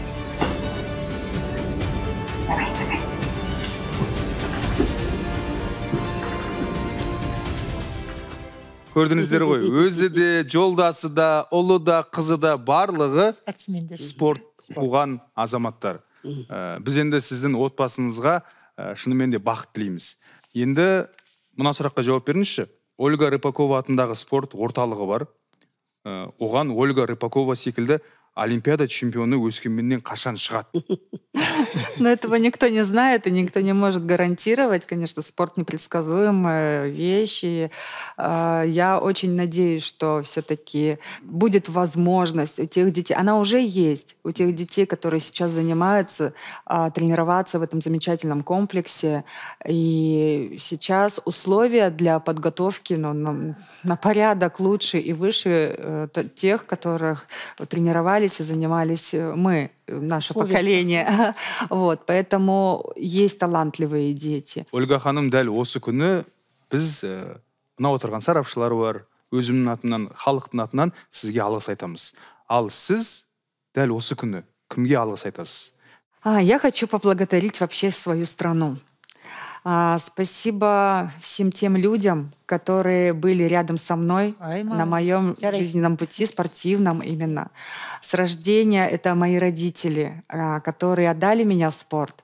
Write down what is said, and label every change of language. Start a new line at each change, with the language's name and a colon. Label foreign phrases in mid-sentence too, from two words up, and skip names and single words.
Kazakh: Көрдіңіздер ғой, өзі де, жолдасы да, ұлы да, қызы да барлығы спорт қуған азаматтар. Біз енді сіздің отбасыңызға шынымен де бақыт тілейміз. Енді мына сұраққа жауап беріңізші. Ольга Рыпакова атындағы спорт орталығы бар. Оған Ольга Рыпакова секілді Олимпиада чемпионы Өскеменнен қашан шығады?
Russian: Но этого никто не знает и никто не может гарантировать. Конечно, спорт непредсказуемая вещь. И, я очень надеюсь, что все-таки будет возможность у тех детей, она уже есть, у тех детей, которые сейчас занимаются, тренироваться в этом замечательном комплексе. И сейчас условия для подготовки на порядок лучше и выше тех, которых тренировались и занимались мы, наше поколение. Вот, поэтому есть талантливые дети.
Kazakh: Ольга ханым, дәл осы күні біз мына отырған сарапшылар бар, өзімнің атынан, халықтың атынан сізге алғыс айтамыз. Ал сіз дәл осы күні кімге алғыс айтасыз?
Russian: Я хочу поблагодарить вообще свою страну. Спасибо всем тем людям, которые были рядом со мной на моем жизненном пути, спортивном именно. С рождения это мои родители, которые отдали меня в спорт.